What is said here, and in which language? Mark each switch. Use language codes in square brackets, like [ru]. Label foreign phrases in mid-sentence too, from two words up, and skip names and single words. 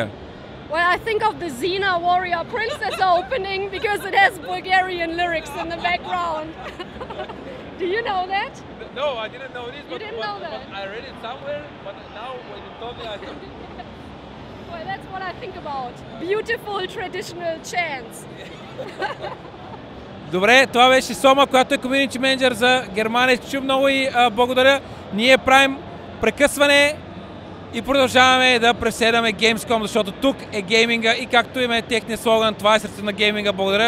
[en] Well, I think of the Xena Warrior Princess opening, because it has Bulgarian lyrics in the background. Do you know that? No, I didn't know this. You didn't know that? I read it somewhere, but now when you told me, I don't. Well, that's what I think about. Beautiful traditional chants. [bg] Добре, това беше Сома, която е [en] community manager [bg] за Германия. Чу много и благодаря. Ние правим прекъсване и продължаваме да преследваме Gamescom, защото тук е гейминга и както има техния слоган, това е сърцето на гейминга.